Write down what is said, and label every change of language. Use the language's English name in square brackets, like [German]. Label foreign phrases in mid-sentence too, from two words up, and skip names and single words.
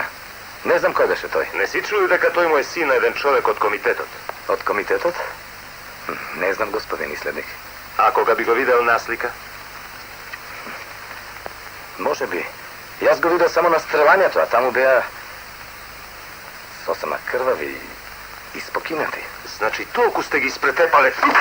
[Macedonian] Не знам кој беше тој. Не си чули дека тој му е син на еден човек од комитетот? Од комитетот? Не знам, господин Иследник. А кога би го видел наслика? Може би. Јас го видел само на стрелањето, а таму беа сосема крвави и спокинати. Значи толку сте ги спретепале.